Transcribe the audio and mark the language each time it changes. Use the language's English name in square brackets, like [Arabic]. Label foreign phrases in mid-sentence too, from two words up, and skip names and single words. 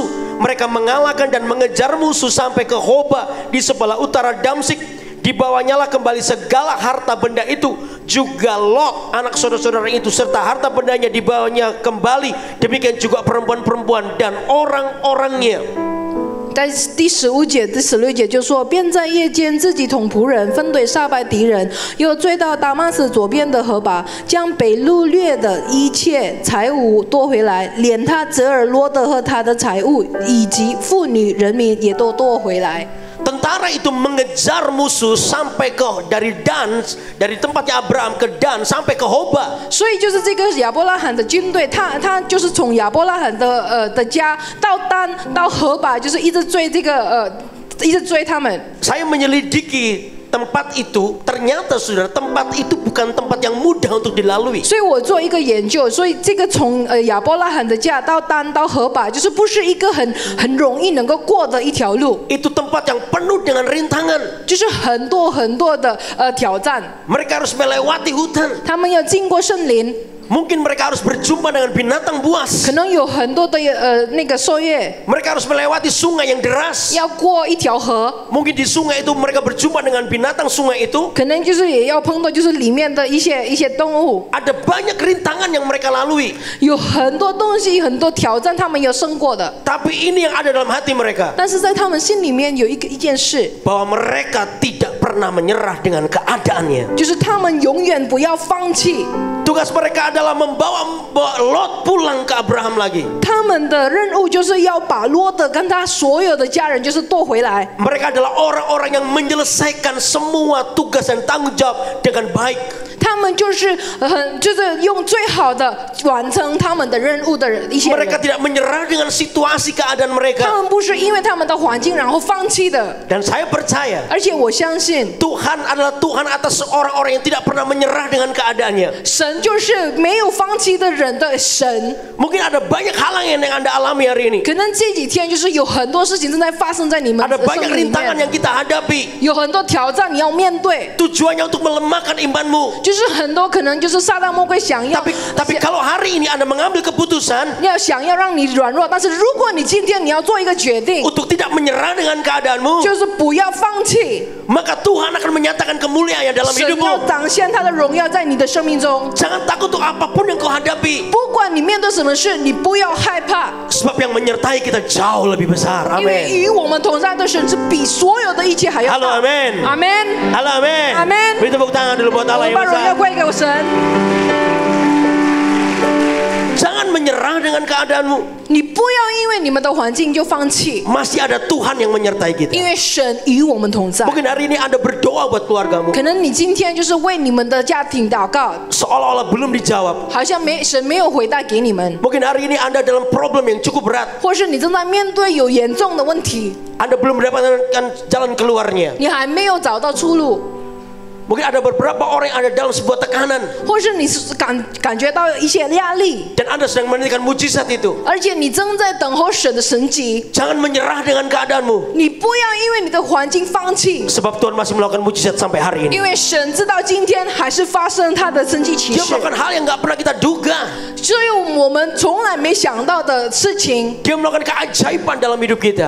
[Indonesian] Mereka mengalahkan dan mengejar musuh sampai ke Hoba di sebelah utara Damsik. Dibawanyalah kembali segala harta benda itu, juga Lot anak saudara-saudara itu serta harta bendanya dibawanya kembali. Demikian juga perempuan-perempuan dan orang-orangnya. [Chinese] 在第15节、第16节就说，便在夜间自己同仆人分队杀败敌人，又追到达玛斯左边的河拔，将北路掠的一切财物夺回来，连他泽尔罗德和他的财物以及妇女人民也都夺回来。 [Indonesian] Tentara itu mengejar musuh sampai ke dari tempatnya Abraham ke Dan sampai ke Hoba. [Chinese] 所以就是这个亚伯拉罕的军队，他就是从亚伯拉罕的家到丹到河拔，就是一直追一直追他们。 [Indonesian] Saya menyelidiki tempat itu, ternyata saudara, tempat itu bukan tempat yang mudah untuk dilalui. [Chinese] 所以我做一个研究，所以这个从亚伯拉罕的家到丹到河拔，就是不是一个很容易能够过的一条路， [Indonesian] Itu tempat yang penuh dengan rintangan. [Chinese] 就是很多的挑战。 [Indonesian] Mereka harus melewati hutan. [Chinese] 他们要经过森林， [Indonesian] Mungkin mereka harus berjumpa dengan binatang buas. [Chinese] 可能有很多的那个兽月， [Indonesian] Mereka harus melewati sungai yang deras. [Chinese] 要过一条河， [Indonesian] Mungkin di sungai itu mereka berjumpa dengan binatang sungai itu. [Chinese] 可能就是也要碰到就是里面的一些动物， [Indonesian] Ada banyak rintangan yang mereka lalui. [Chinese] 有很多东西很多挑战，他们有胜过的。 [Indonesian] Tapi ini yang ada dalam hati mereka. [Chinese] 但是在他们心里面有一件事， [Indonesian] Bahwa mereka tidak pernah menyerah dengan keadaannya. [Chinese] 就是他们永远不要放弃。 [Indonesian] Tugas mereka adalah membawa Lot pulang ke Abraham lagi. [Chinese] 他们的任务就是要把罗德跟他所有的家人就是夺回来。 [Indonesian] Mereka adalah orang-orang yang menyelesaikan semua tugas dan tanggung jawab dengan baik. [Chinese] 他们就是用最好的完成他们的任务的一些 [Indonesian] Mereka [Chinese] 人。 [Indonesian] tidak menyerah dengan situasi keadaan [Chinese] 他 [Indonesian] mereka. [Chinese] 们不是因为他们的环境然后放弃的， [Indonesian] Dan saya percaya [Chinese] 而且我相信 [Indonesian] Tuhan adalah Tuhan atas orang-orang yang tidak pernah menyerah dengan keadaannya. [Chinese] 神就是没有放弃的人的神。 [Indonesian] Mungkin ada banyak halangan yang Anda alami hari ini. [Chinese] 可能这几天就是有很多事情正在发生在你们 [Indonesian] Ada [Chinese] 的生 [Indonesian] banyak [Chinese] 命里 [Indonesian] rintangan [Chinese] 面， [Indonesian] yang kita hadapi. [Chinese] 有很多挑战你要面对， [Indonesian] Tujuannya untuk melemahkan imanmu. [Chinese] 就是很多可能就是撒旦魔鬼想要 [Indonesian] Tapi kalau hari ini Anda mengambil keputusan [Chinese] 想要让你软弱，但是如果你今天你要做一个决定， [Indonesian] untuk tidak menyerah dengan keadaanmu, [Chinese] 就是不要放弃， [Indonesian] maka Tuhan akan menyatakan kemuliaan dalam [Chinese] 神要 [Indonesian] hidupmu. [Chinese] 展现他的荣耀在你的生命中。 [Indonesian] Jangan takut untuk apapun yang kau hadapi. [Chinese] 不管你面对什么事，你不要害怕， [Indonesian] Sebab yang menyertai kita jauh lebih besar. [Chinese] 因为 [Indonesian] Amin. [Chinese] 与我们同在的神是比所有的一切还要 [Indonesian] Halo [Chinese] 大。 [Indonesian] amin. [Chinese] 阿门。 [Indonesian] Halo amin. Amin. Beri tepuk tangan dulu buat [Chinese] 我 [Indonesian] Allah [Chinese] 们 [Indonesian] yang [Chinese] 把荣耀 [Indonesian] besar. [Chinese] 归给神， [Indonesian] Jangan menyerah dengan keadaanmu. [Chinese] 你不要因为你们的环境就放弃， [Indonesian] Masih ada Tuhan yang menyertai [Chinese] 因 [Indonesian] kita. [Chinese] 为神与我们同在。 [Indonesian] Mungkin hari ini Anda berdoa buat keluargamu, [Chinese] 可能你今天就是为你们的家庭祷告， [Indonesian] seolah-olah belum dijawab. [Chinese] 好像神没有回答给你们， [Indonesian] Mungkin hari ini Anda dalam problem yang cukup berat. [Chinese] 或是你正在面对有严重的问题， [Indonesian] Anda belum mendapatkan jalan keluarnya. [Chinese] 你还没有找到出路。 [Indonesian] Mungkin ada beberapa orang yang ada dalam sebuah tekanan [Chinese] 或是你是感觉到一些压力， [Indonesian] dan Anda sedang menantikan mujizat itu. [Chinese] 而且你正在等候神的神迹， [Indonesian] Jangan menyerah dengan keadaanmu, [Chinese] 你不要因为你的环境放弃， [Indonesian] sebab Tuhan masih melakukan mujizat sampai hari ini. [Chinese] 因为神直到今天还是发生他的神迹奇 [Indonesian] Dia [Chinese] 事， [Indonesian] melakukan hal yang nggak pernah kita duga. [Chinese] 只有我们从来没想到的事情， [Indonesian] Dia melakukan keajaiban dalam hidup kita.